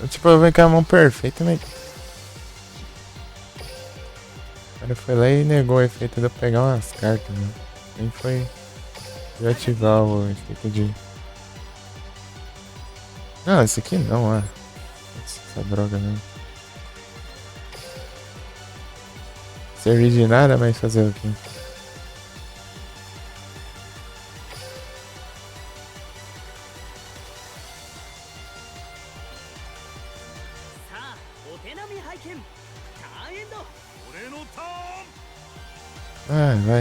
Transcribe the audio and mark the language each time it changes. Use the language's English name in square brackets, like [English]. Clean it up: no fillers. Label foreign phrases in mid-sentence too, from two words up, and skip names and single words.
[Portuguese] Tipo, eu venho com a mão perfeita, mas... O cara foi lá e negou o efeito de eu pegar umas cartas, né? Nem foi de ativar o efeito de... Não, esse aqui não, é. Essa droga não. Servir de nada, mas fazer o quê? [Japanese] さあお手並み拝見ターンエンド俺のターン [Portuguese] Ah, vai,